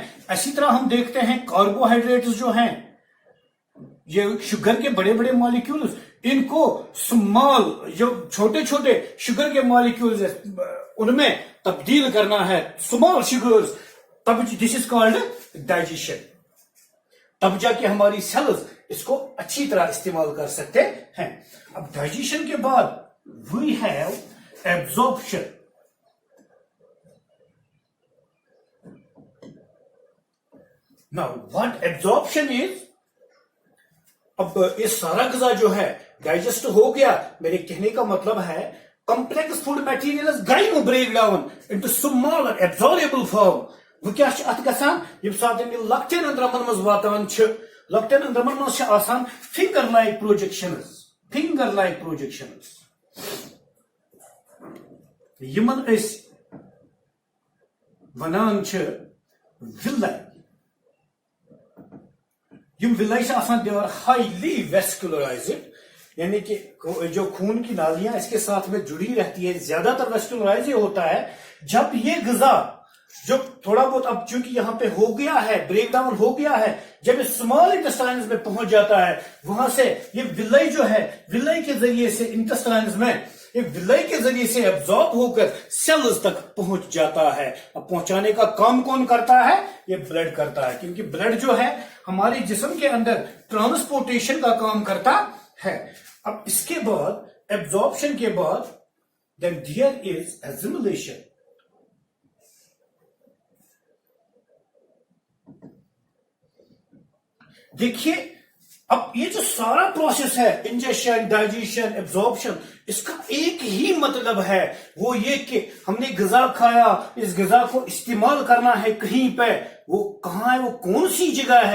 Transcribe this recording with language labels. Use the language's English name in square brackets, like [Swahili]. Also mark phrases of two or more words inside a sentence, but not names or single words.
[Urdu] اسی طرح ہم دیکھتے ہیں کاربوہائیڈریٹس جو ہیں, یہ شوگر کے بڑے بڑے مالیکیولز, ان کو سمال جو چھوٹے چھوٹے شوگر کے مالیکیولز ان میں تبدیل کرنا ہے, [English] small sugars. تب this is called digestion. [Urdu] تب جا کے ہماری سیلز اس کو اچھی طرح استعمال کر سکتے ہیں. اب ڈائجیشن کے بعد [English] we have absorption. Now what absorption is? [Urdu] اب یہ سارا غذا جو ہے ڈائجسٹ ہو گیا. میرے کہنے کا مطلب ہے [English] complex food material گئی now break down into smaller absorbable form. [Kashmiri] وہ کیا ات گژھان یم سات یہ لکٹین اندرمن مز واتان, لکٹین اندرمن مز آسان [English] finger like projections. [Kashmiri] یمن اس ونان ولائی. یم ولائی آسان, [English] they are highly vascularized. [Urdu] یعنی کہ جو خون کی نالیاں اس کے ساتھ میں جڑی رہتی ہے. زیادہ تر ویسکولرائز یہ ہوتا ہے جب یہ غذا جو تھوڑا بہت اب چونکہ یہاں پہ ہو گیا ہے، [English] break down [Urdu] ہو گیا ہے، جب [English] small intestines [Urdu] میں پہنچ جاتا ہے، وہاں سے یہ ولائی جو ہے، ولائی کے ذریعے سے انٹسٹائنز میں یہ ولائی کے ذریعے سے ابزارب ہو کر سیلز تک پہنچ جاتا ہے. اب پہنچانے کا کام کون کرتا ہے؟ یہ بلڈ کرتا ہے، کیونکہ بلڈ جو ہے ہمارے جسم کے اندر ٹرانسپورٹیشن کا کام کرتا ہے. اب اس کے بعد ایبزارپشن کے بعد [English] then there is assimilation. [Urdu] دیکھیے اب یہ جو سارا پروسیس ہے، انجیکشن، ڈائجیشن، ایبزارپشن، اس کا ایک ہی مطلب ہے، وہ یہ کہ ہم نے غذا کھایا، اس غذا کو استعمال کرنا ہے کہیں پہ، وہ کہاں ہے، وہ کون سی جگہ ہے؟